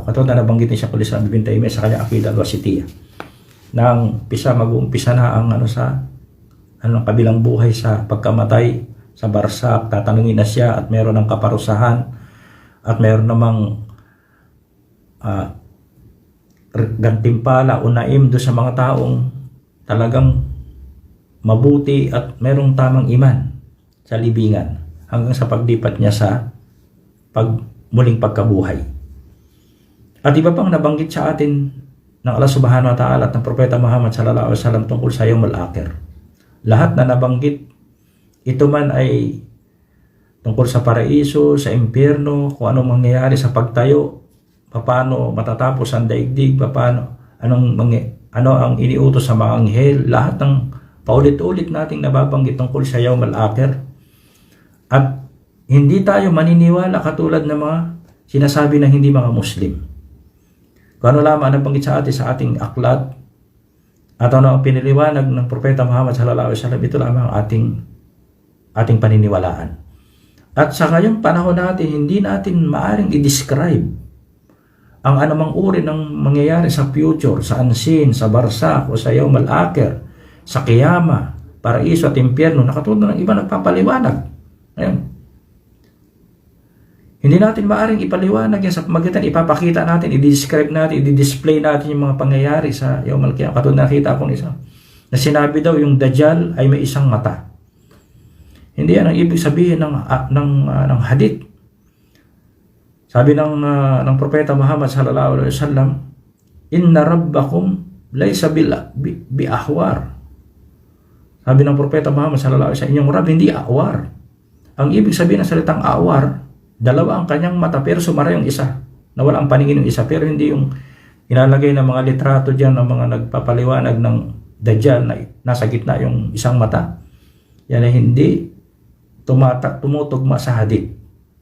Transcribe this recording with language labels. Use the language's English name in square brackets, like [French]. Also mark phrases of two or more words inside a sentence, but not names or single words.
[Filipino] Katulad na nabanggit ni Shaykhul Islam Ibn Taymiyyah sa kanyang Aqidah al-Wasitiyah, nang mag-uumpisa na ang kabilang buhay sa pagkamatay sa barsak, tatanungin na siya at meron ng kaparusahan, at mayroon namang gantimpala o naim doon sa mga taong talagang mabuti at mayroong tamang iman sa libingan, hanggang sa paglipat niya sa muling pagkabuhay. At iba pang nabanggit sa atin ng Allah [Arabic] سبحانه وتعالى [Filipino] at ng Propeta Muhammad [Arabic] صلى الله عليه وسلم [Filipino] tungkol sa [Arabic] اليوم الآخر. [Filipino] Lahat na nabanggit, ito man ay tungkol sa paraiso, sa impyerno, kung anong mangyayari sa pagtayo, paano matatapos ang daigdig, ano ang iniutos sa mga anghel, lahat ng paulit-ulit nating nababanggit tungkol sa [Arabic] اليوم الآخر. [Filipino] At hindi tayo maniniwala katulad ng mga sinasabi ng hindi mga Muslim. Kung ano lamang nabanggit sa atin sa ating aklat, at ano ang piniliwanag ng Propeta Muhammad [Arabic] صلى الله عليه وسلم, [Filipino] ito lamang ang ating paniniwalaan. At sa ngayong panahon natin, hindi natin maaring i-describe ang anumang uri ng mangyayari sa future, sa unseen, sa barsak o sa [Arabic] اليوم الآخر, [Filipino] sa kiyama, paraiso at impyerno, na katulad ng iba nagpapaliwanag. Ayun. Hindi natin maaring ipaliwanag yan sa pamagitan, ipapakita natin, i-describe natin, i-display natin yung mga pangyayari sa [Arabic] يوم القيامة. [Filipino] Katulad nakita akong isa, na sinabi daw yung Dajjal ay may isang mata. Hindi yan ang ibig sabihin ng hadith. Sabi ng Propeta Muhammad [Arabic] صلى الله عليه وسلم إن ربكم ليس بأعور. [Filipino] Sabi ng Propeta Muhammad [Arabic] صلى الله عليه وسلم, [Filipino] inyong Rabb hindi ahwar. Ang ibig sabihin ng salitang ahwar, dalawa ang kanyang mata pero sumara yung isa, na wala ang paningin yung isa, pero hindi yung inalagay ng mga litrato diyan ng mga nagpapaliwanag ng Dajjal na nasa gitna yung isang mata. Yan ay hindi tumutugma sa hadith.